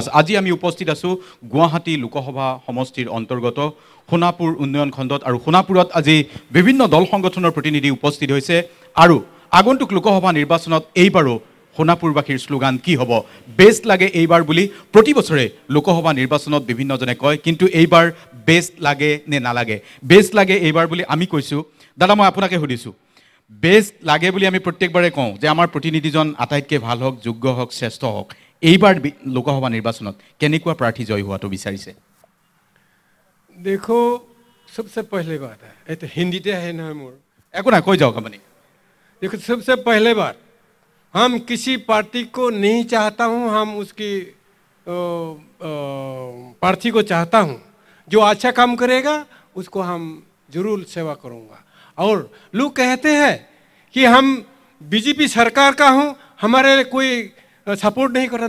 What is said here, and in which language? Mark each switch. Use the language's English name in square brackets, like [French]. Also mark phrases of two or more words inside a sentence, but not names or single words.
[Assamese] আজি আমি উপস্থিত আছোঁ গুৱাহাটী লোকসভা সমষ্টিৰ অন্তৰ্গত সোণাপুৰ উন্নয়ন খণ্ডত আৰু সোণাপুৰত আজি বিভিন্ন দল সংগঠনৰ প্ৰতিনিধি উপস্থিত হৈছে আৰু আগন্তুক লোকসভা নিৰ্বাচনত এইবাৰো সোণাপুৰবাসীৰ শ্লোগান কি হ'ব বেষ্ট লাগে এইবাৰ বুলি প্ৰতি বছৰে লোকসভা নিৰ্বাচনত বিভিন্নজনে কয়, কিন্তু এইবাৰ বেষ্ট লাগে নে নালাগে? বেষ্ট লাগে এইবাৰ বুলি আমি কৈছোঁ। দাদা মই আপোনাকে সুধিছোঁ, বেষ্ট লাগে বুলি আমি প্ৰত্যেকবাৰে কওঁ যে আমাৰ প্ৰতিনিধিজন আটাইতকৈ ভাল হওক, যোগ্য হওক, শ্ৰেষ্ঠ হওক। এইবাৰ লোকসভা নিৰ্বাচনত কেনেকুৱা প্ৰাৰ্থী জয় হোৱাটো বিচাৰিছে? [Hindi] देखो सबसे पहले बात है, ये तो हिंदी ते है ना मोर [Assamese] একো নাই, কৈ যাওক আপুনি। [Hindi] देखो सबसे पहले बात, हम किसी पार्टी को नहीं चाहता हूँ, हम उसकी प्रार्थी को चाहता हूँ। जो अच्छा काम करेगा उसको हम जरूर सेवा करूँगा। और लोग कहते हैं कि हम बीजेपी सरकार का हूँ, हमारे कोई सपोर्ट नहीं कर रहा।